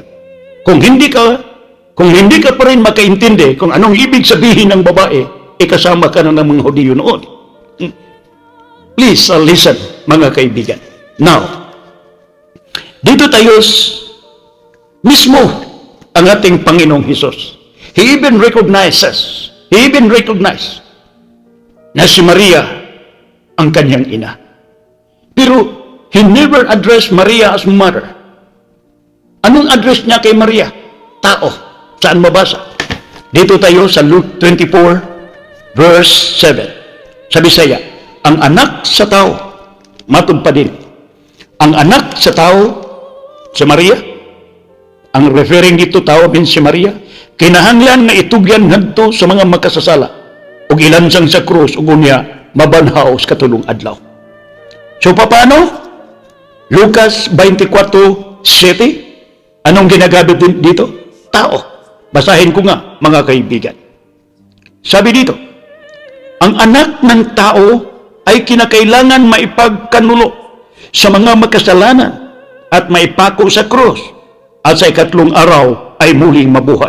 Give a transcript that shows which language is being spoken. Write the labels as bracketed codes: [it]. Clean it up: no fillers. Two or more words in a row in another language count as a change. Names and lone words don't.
[tl] Kung hindi ka pa rin makaintindi kung anong ibig sabihin ng babae, kasama ka na ng mga Hudyo noon. [en] Please listen, [tl] mga kaibigan. Now, dito tayo mismo ang ating Panginoong Hesus. [en] He even recognized [tl] na si Maria ang kanyang ina. [en] Pero he never addressed Maria as mother. [tl] Anong address niya kay Maria? Tao. Saan mabasa? Dito tayo sa Luke 24, verse 7. [ceb] Sa Bisaya, ang anak sa tao, matod pa din. Ang anak sa tao, si Maria, ang referring dito tao means si Maria, kinahanglan na itugyan ngadto sa mga makasasala ug ilansang sa krus ug unya mabanhaw sa katulong adlaw. [tl] So paano? Lucas 24:7. Anong ginagamit dito? Tao. Basahin ko nga, mga kaibigan. Sabi dito, ang anak ng tao ay kinakailangan maipagkanulo sa mga makasalanan at maipako sa krus at sa ikatlong araw ay muling mabuhay.